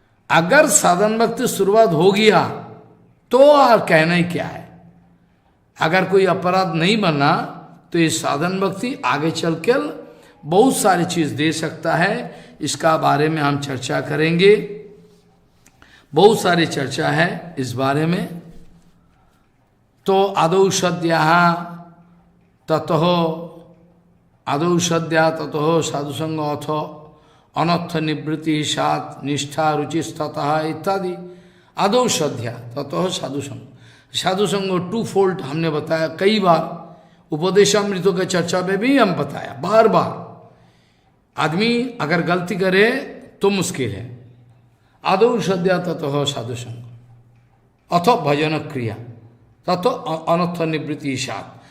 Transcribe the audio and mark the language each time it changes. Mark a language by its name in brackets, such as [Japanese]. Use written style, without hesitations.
[Hindi] अगर साधन भक्ति शुरुआत हो गया तो और कहना ही क्या है। अगर कोई अपराध नहीं बना तो ये साधन भक्ति आगे चलकर बहुत सारी चीज दे सकता है। इसका बारे में हम चर्चा करेंगे, बहुत सारी चर्चा है इस बारे में। [Sanskrit] तो आदौ सद्या ततः आदौ सद्या ततः साधुसंग अथ अनर्थ निवृत्ति सात निष्ठा रुचिस्तः इत्यादि। आदौ सद्या ततः साधुसंग, [Hindi] साधुसंग टू फोल्ड हमने बताया कई बार, उपदेशामृतों के चर्चा में भी हम बताया बार बार। आदमी अगर गलती करे तो मुश्किल है। [Sanskrit] आदौ सद्या ततः साधुसंग अथ भजन क्रिया ततो अनर्थ निवृत्ति सात।